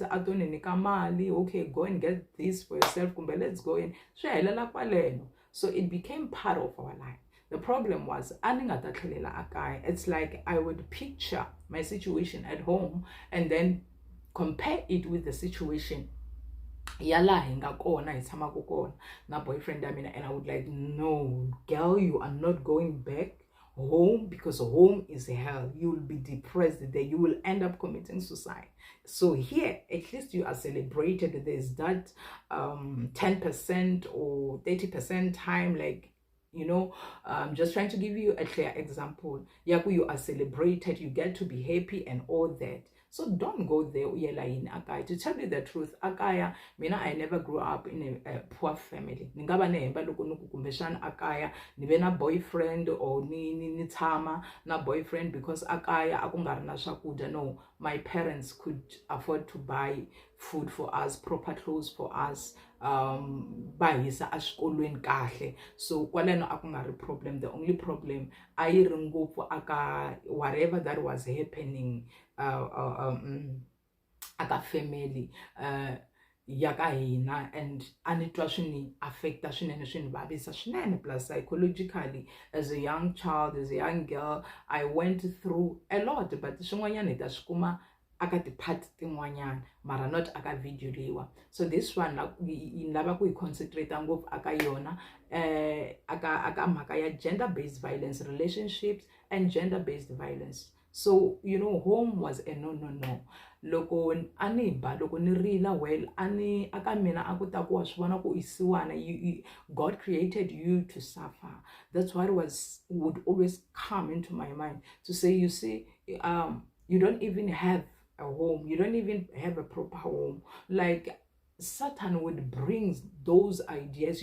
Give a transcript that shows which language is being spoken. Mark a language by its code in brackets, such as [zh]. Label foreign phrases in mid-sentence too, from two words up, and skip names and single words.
[en] Okay, go and get this for yourself. Let's go in. So it became part of our life. The problem was, it's like I would picture my situation at home and then compare it with the situation [ts] yala hingakona ithamaka kona na boyfriend [en] I mean, and I would like, no girl, you are not going back home, because home is hell. You will be depressed there, you will end up committing suicide. So here at least you are celebrated. There's that 10% or 30% time, like, you know, just trying to give you a clear example. Yaku, you are celebrated, you get to be happy and all that. So don't go there in Akaya. To tell you the truth, Akaya, I never grew up in a poor family. [ts] Ningaba nehemba loko nukukumbeshana Akaya, nibe na boyfriend or ni tama na boyfriend because Akaya akungari na shakudya. [en] No, my parents could afford to buy food for us, proper clothes for us, [ts] bayisa ashkolweni kahle. So kwaleno akungari problem. [en] The only problem [ts] ayiri ngopfu aka [en] whatever that was happening [ts] aka family yaka hina, and anitwa swini affecta swinene, swini vavisa swinene. [en] Plus psychologically, as a young child, as a young girl, I went through a lot, but [ts] swin'wanyana ta swikuma aka tipart tin'wanyana mara [en] not [ts] aka video leyiwa. [en] So this one [ts] lava ku hi concentrate ngopfu aka yona aka mhaka ya [en] gender based violence, relationships and gender based violence. So you know, home was a no. [ts] Loko ani ba loko ni rila, well ani aka mina akuta ku swivona ku isiwana, [en] God created you to suffer. That's what would always come into my mind, to say, you see, you don't even have a home, you don't even have a proper home. Like Satan would bring those ideas.